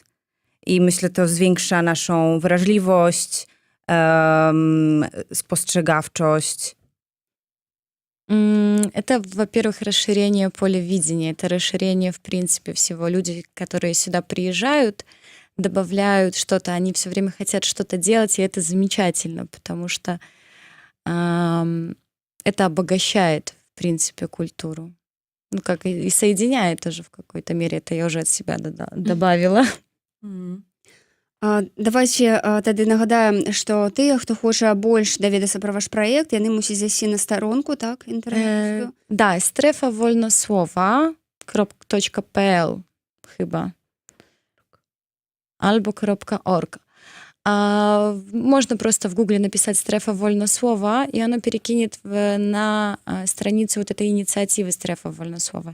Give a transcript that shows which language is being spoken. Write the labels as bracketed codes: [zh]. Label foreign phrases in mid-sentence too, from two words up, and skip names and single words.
[pl] I myślę, to zwiększa naszą wrażliwość, spostrzegawczość. [ru] Это, во-первых, расширение поля видения, это расширение, в принципе, всего. Люди, которые сюда приезжают, добавляют что-то, они все время хотят что-то делать, и это замечательно, потому что это обогащает, в принципе, культуру. Ну, как и соединяет тоже в какой-то мере, это я уже от себя добавила. [be] Давайте тады нагадаем, што тыя, хто хоча больш даведацца пра ваш праект, яны мусяць зайсці на старонку, так, інтэрнэт? [ru] Да, [pl] Strefa Wolnosłowa.pl chyba. Albo .org. [ru] Можно просто в Гугле написать Стрефа Вольнослова, и оно перекинет на страницу вот этой инициативы Стрефа Вольнослова.